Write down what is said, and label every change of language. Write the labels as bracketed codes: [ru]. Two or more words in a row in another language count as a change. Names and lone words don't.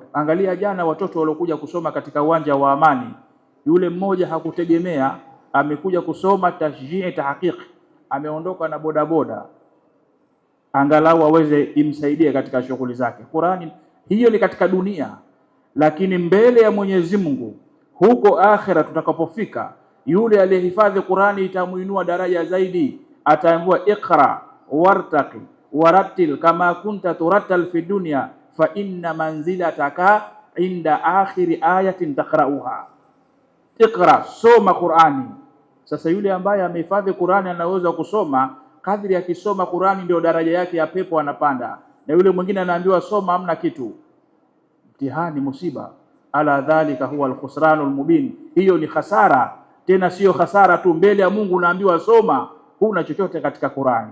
[sw] Angalia jana watoto waliokuja kusoma katika uwanja wa Amani, yule mmoja hakutegemea, amekuja kusoma tashjii tahqiq, ameondoka na bodaboda angalau aweze imsaidie katika shughuli zake. Qur'ani hiyo ni katika dunia, lakini mbele ya Mwenyezi Mungu huko akhera tutakapofika, yule aliyehifadhi Qur'ani itamuinua daraja zaidi. [ar] يقال اقرأ وارتق ورتل كما كنت ترتل في الدنيا فإن منزلتك عند آخر آية تقرؤها. [sw] Iqra, soma Qur'ani. Sasa yule ambaye amehifadhi Qur'ani anaweza kusoma, kadri akisoma Qur'ani ndio daraja yake ya pepo anapanda, na yule mwingine anaambiwa soma, hamna kitu. Mtihani, musiba. [ar] ألا ذلك هو الخسران المبين. [sw] Hiyo ni hasara, tena sio hasara tu, mbele ya Mungu unaambiwa soma, huna chochote katika Qur'ani.